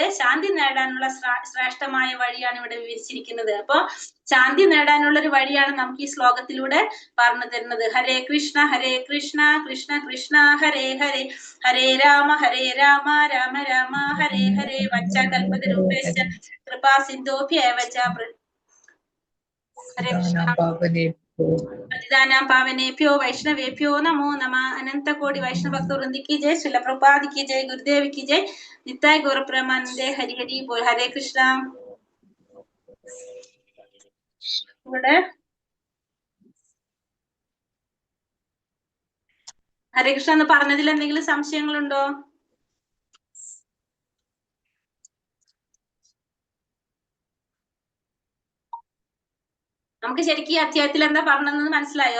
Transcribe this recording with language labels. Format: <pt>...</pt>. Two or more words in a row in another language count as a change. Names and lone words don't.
<ml>ശാന്തി നേടാനുള്ള ശ്രേഷ്ഠമായ വഴിയാണ് ഇവിടെ വിവരിച്ചിരിക്കുന്നത്. അപ്പൊ ശാന്തി നേടാനുള്ള ഒരു വഴിയാണ് നമുക്ക് ഈ ശ്ലോകത്തിലൂടെ പറഞ്ഞു തരുന്നത്.</ml> <sa>ഹരേ കൃഷ്ണ കൃഷ്ണ കൃഷ്ണ ഹരേ ഹരേ, ഹരേ രാമ രാമ രാമ ഹരേ ഹരേ, വഞ്ചാകൽപതരൂപേശ്ച കൃപാ സിന്ധോഭ്യേവ ച पतितानां पावनेभ्यो वैष्णवेभ्यो नमो नमः।</sa> <hi>अनंत कोटि वैष्णव भक्तवृंद की जय, श्रील प्रभुपाद की जय, गुरुदेव की जय, नित्याय गौर प्रेमानंदे। हरि हरि बोल। हरे कृष्णा।</hi> <ml>ഹരേ കൃഷ്ണ എന്ന് പറഞ്ഞതിൽ എന്തെങ്കിലും സംശയങ്ങളുണ്ടോ? നമുക്ക് ശരിക്കും ഈ അധ്യായത്തിൽ എന്താ പറഞ്ഞതെന്ന് മനസ്സിലായോ?</ml>